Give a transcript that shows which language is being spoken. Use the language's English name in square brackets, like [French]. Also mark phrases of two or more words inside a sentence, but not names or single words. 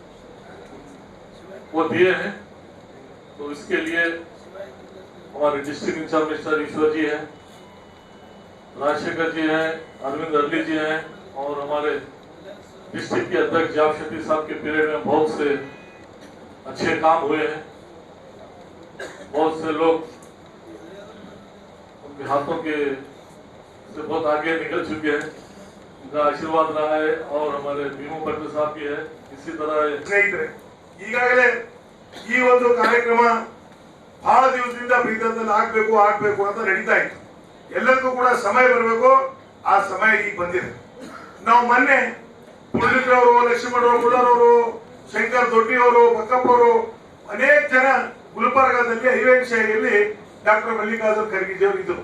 [Hindi] वो दिए हैं, तो इसके लिए हमारे [English] district incharge mister [Hindi] ईश्वर जी हैं, राजशेखर जी हैं, अरविंद अरली जी हैं, और हमारे डिस्ट्रिक्ट के अध्यक्ष जाप शेट्टी साहब के पीरियड में बहुत से अच्छे काम हुए हैं. बहुत से लोग उनके हाथों के से बहुत आगे निकल चुके हैं. उनका आशीर्वाद रहा है और हमारे भीमू पटेल साहब भी है। इसी तरह [Kannada] ಸ್ನೇಹಿತರೆ, ಈಗಾಗಲೇ ಈ ಒಂದು ಕಾರ್ಯಕ್ರಮ ಬಹಳ ದಿವಸದಿಂದ ಬೀದರ್ನಲ್ಲಿ ಆಗ್ಬೇಕು ಅಂತ ನಡೀತಾ ಇತ್ತು. ಎಲ್ಲರಿಗೂ ಕೂಡ ಸಮಯ ಬರಬೇಕು, ಆ ಸಮಯ ಈಗ ಬಂದಿದೆ. ನಾವು ಮೊನ್ನೆ ಪುಂಡಿತ್ರವರು, ಲಕ್ಷ್ಮಣರವರು, ಮುಳ್ಳರವರು, ಶಂಕರ್ ದೊಡ್ಡಿಯವರು, ಬಕ್ಕಪ್ಪವರು ಅನೇಕ ಜನ ಗುಲ್ಬರ್ಗಾದಲ್ಲಿ ಹೈವೇಶಾಹಿಯಲ್ಲಿ ಡಾಕ್ಟರ್ ಮಲ್ಲಿಕಾರ್ಜುನ್ ಖರ್ಗೆ ಅವರು ಇದ್ರು.